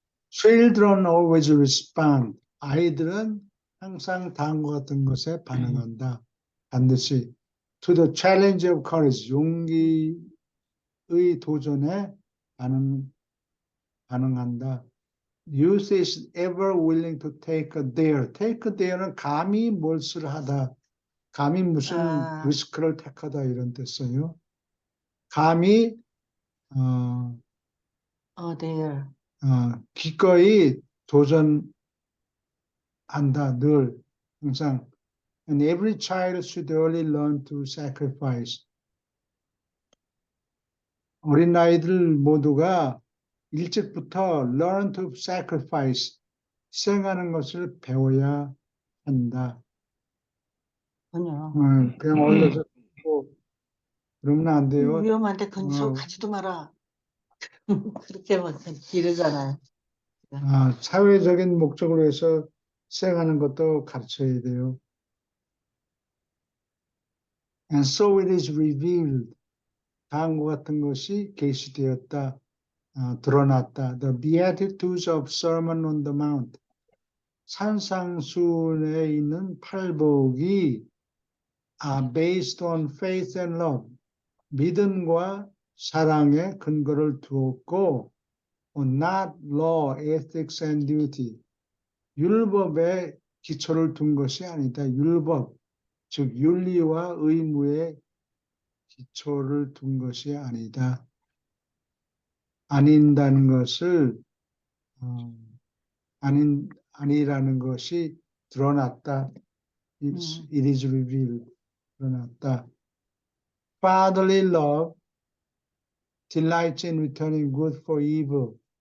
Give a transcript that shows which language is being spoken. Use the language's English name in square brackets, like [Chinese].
[English] Children always respond. [Korean] 아이들은 항상 다음과 같은 것에 반응한다. 반드시. [English] To the challenge of courage. [Korean] 용기의 도전에 반응한다. [English] Youth is ever willing to take a dare. Take a dare [Korean] 는 감히 몫을 하다. 감히 무슨 리스크를 택하다 이런 뜻이에요. 감히 [English] dare. [Korean] 기꺼이 도전한다. 늘 항상. [English] And every child should early learn to sacrifice. [Korean] 어린아이들 모두가 일찍부터 [English] learn to sacrifice, [Korean] 희생하는 것을 배워야 한다. 그냥 올려서 그러면 안 돼요. 위험한데 근처 가지도 마라. 그렇게 막 기르잖아요. 사회적인 목적을 위해서 희생하는 것도 가르쳐야 돼요. [English] And so it is revealed. [Korean] 다음과 같은 것이 계시되었다. 드러났다. [English] The Beatitudes of Sermon on the Mount. [Korean] 산상수훈에 있는 팔복이 [English] based on faith and love. [Korean] 믿음과 사랑에 근거를 두었고 [English] not law, ethics and duty. [Korean] 율법에 기초를 둔 것이 아니다. 율법, 즉 윤리와 의무에 기초를 둔 것이 아니다. 아닌다는 것을 아니라는 것이 드러났다. [English] It is revealed. [Korean] 드러났다. [English] Fatherly love delights in returning good for evil.